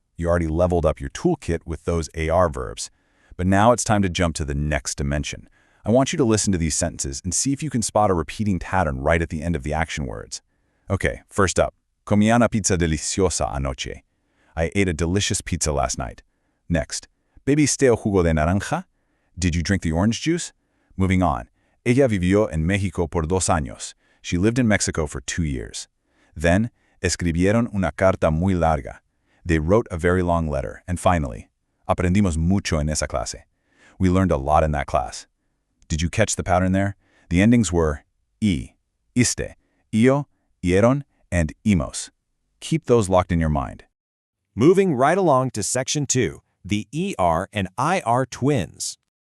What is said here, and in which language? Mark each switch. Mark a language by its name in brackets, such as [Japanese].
[English] You already leveled up your toolkit with those AR verbs. But now it's time to jump to the next dimension. I want you to listen to these sentences and see if you can spot a repeating pattern right at the end of the action words. Okay, first up, [Spanish] comí una pizza deliciosa anoche. [English] I ate a delicious pizza last night. Next, [Spanish] ¿bebiste el jugo de naranja? [English] Did you drink the orange juice? Moving on, [Spanish] ella vivió en México por 2 años. [English] She lived in Mexico for 2 years. Then, [Spanish] escribieron una carta muy larga. [English] They wrote a very long letter. And finally, [Spanish] aprendimos mucho en esa clase. [English] We learned a lot in that class. Did you catch the pattern there? The endings were iste, yo, ieron, and imos. Keep those locked in your mind. Moving right along to section 2, the ER and IR twins.